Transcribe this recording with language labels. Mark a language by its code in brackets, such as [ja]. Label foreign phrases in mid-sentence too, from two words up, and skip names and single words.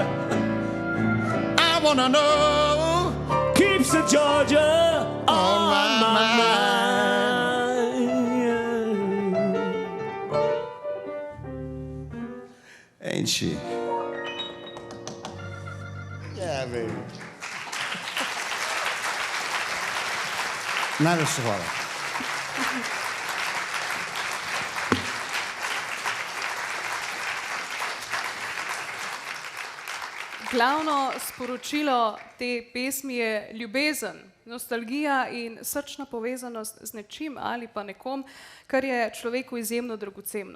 [en] I wanna know Keeps the Georgia on my mind. Ain't she? Yeah, baby. [sl] Najlepša hvala. Glavno sporočilo te pesmi je ljubezen, nostalgija in srčna povezanost z nečim ali pa nekom, kar je človeku izjemno dragoceno.